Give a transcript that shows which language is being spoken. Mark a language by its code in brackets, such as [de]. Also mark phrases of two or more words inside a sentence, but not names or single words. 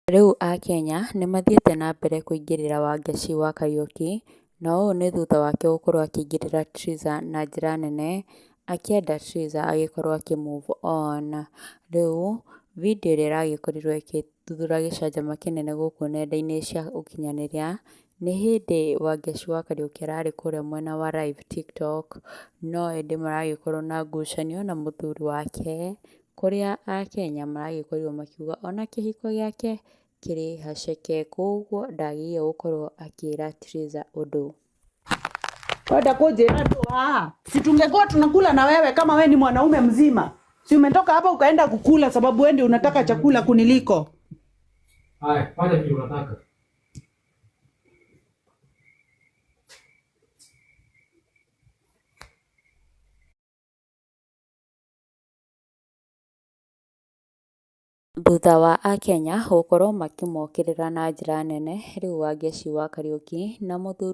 [ki] Rĩu Akenya nĩ mathiĩte na mbere kũingĩrĩra Wangeci wa Kariuki, na ũũ nĩ thutha wake gũkorwo akĩingĩrĩra Triza na njĩra nene, akĩenda Triza agĩkorwo akĩ- [en] move on. [ki] Rĩu video ĩrĩa ĩragĩkorirwo ĩgĩthuthura gĩcanjama kĩnene gũkũ nenda-inĩ cia ũkinyanĩria, nĩ hĩndĩ Wangeci wa Kariuki ararĩ kũrĩa mwena wa live TikTok, no ĩndĩ maragĩkorwo na ngucanio na mũthuri wake, kũrĩa Akenya maragĩkorirwo makiuga ona kĩhiko gĩake kĩrĩ haceke, koguo ndagĩrĩire gũkorwo akĩra Triza ũndũ. [sw] Wenda kujera tu si tungekuwa tunakula na wewe kama wewe ni mwanaume mzima. Si umetoka hapa ukaenda kukula sababu wewe ndio unataka chakula kuniliko. Haya, fanya vile unataka. [ki] Thutha wa Akenya gũkorwo makĩmokĩrĩra na njĩra nene, rĩu Wangeci wa Kariuki na mũthuri